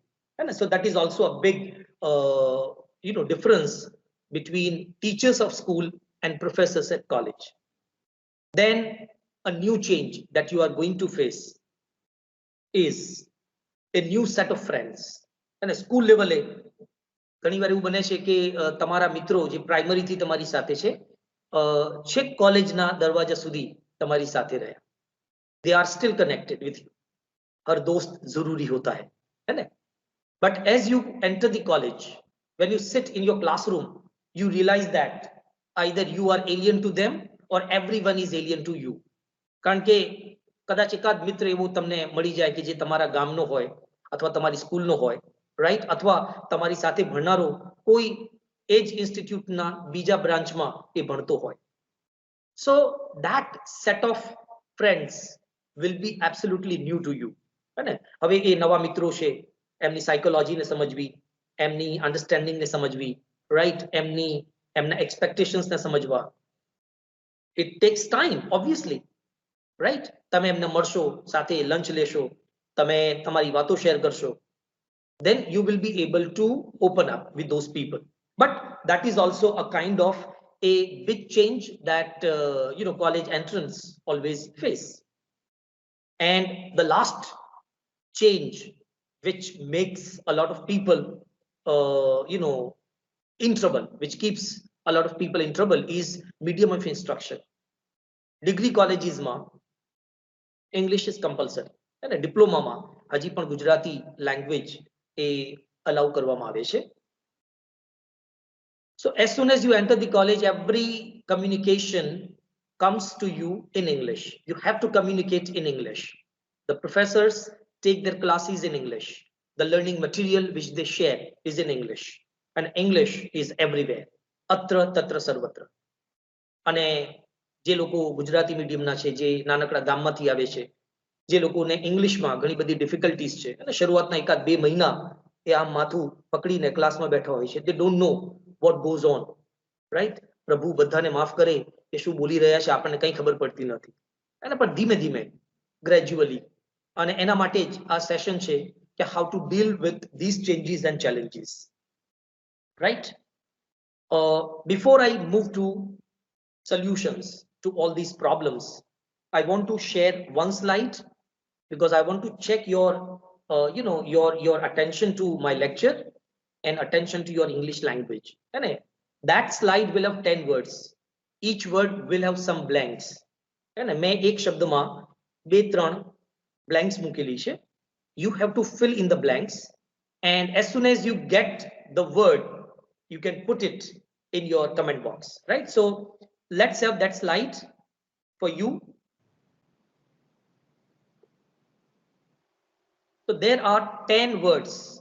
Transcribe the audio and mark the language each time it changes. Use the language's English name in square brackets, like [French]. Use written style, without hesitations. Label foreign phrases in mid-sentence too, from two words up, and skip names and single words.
[English] And so that is also a big difference between teachers of school and professors at college. Then a new change that you are going to face is a new set of friends. And school level [Gujarati] ઘણી વાર એવું બને છે કે તમારા મિત્રો જે પ્રાઇમરી થી તમારી સાથે છે છેક કોલેજના દરવાજા સુધી તમારી સાથે રહ્યા. [English] They are still connected with you. [Hindi] हर दोस्त जरूरी होता है ना? [English] But as you enter the college, when you sit in your classroom, you realize that either you are alien to them or everyone is alien to you. [Gujarati] કારણ કે કદાચ એકાદ મિત્ર એવો તમને મળી જાય કે જે તમારા ગામનો હોય અથવા તમારી સ્કૂલનો હોય, રાઈટ? અથવા તમારી સાથે ભણનારો કોઈ એજ ઇન્સ્ટિટ્યૂટના બીજા બ્રાન્ચમાં એ ભણતો હોય. [English] So that set of friends will be absolutely new to you. [Gujarati] હવે એ નવા મિત્રો છે, એમની સાયકોલોજીને સમજવી, એમની અન્ડરસ્ટેન્ડિંગને સમજવી, રાઈટ? એમના એક્સપેક્ટેશન્સને સમજવા. [English] It takes time, obviously, right? [Gujarati] તમે એમને મળશો, સાથે લંચ લેશો, તમે તમારી વાતો શેર કરશો, [English] then you will be able to open up with those people. But that is also a kind of a big change that college entrants always face. And the last change which makes a lot of people in trouble, which keeps a lot of people in trouble, is medium of instruction. Degree colleges ma English is compulsory, and a diploma ma [Gujarati] haji પણ ગુજરાતી language એ allow કરવામાં આવે છે. [English] So as soon as you enter the college, every communication comes to you in English. You have to communicate in English. The professors take their classes in English. The learning material which they share is in English, and English is everywhere. [Sanskrit] Atra tatra sarvatra. [Gujarati] અને જે લોકો ગુજરાતી મીડિયમના છે, જે નાનકડા ગામમાંથી આવે છે, જે લોકોને ઇંગ્લિશમાં ઘણી બધી ડિફિકલ્ટીઝ છે અને શરૂઆતના એકાદ 2 મહિના એ આમ માથું પકડીને ક્લાસમાં બેઠા હોય છે. [English] They don't know what goes on, right? [Gujarati] પ્રભુ બધાને માફ કરે કે શું બોલી રહ્યા છે આપણને કંઈ ખબર પડતી નથી. અને પણ ધીમે ધીમે ગ્રેજ્યુઅલી, અને એના માટે જ આ સેશન છે કે [English] how to deal with these changes and challenges, right? Before I move to solutions to all these problems, I want to share one slide because I want to check your your attention to my lecture and attention to your English language. And that slide will have 10 words. Each word will have some blanks. [Hindi] And मैं एक शब्द में 2-3 blanks [Gujarati] મૂકેલી છે. [English] You have to fill in the blanks, and as soon as you get the word, you can put it in your comment box, right? So let's have that slide for you. So there are 10 words.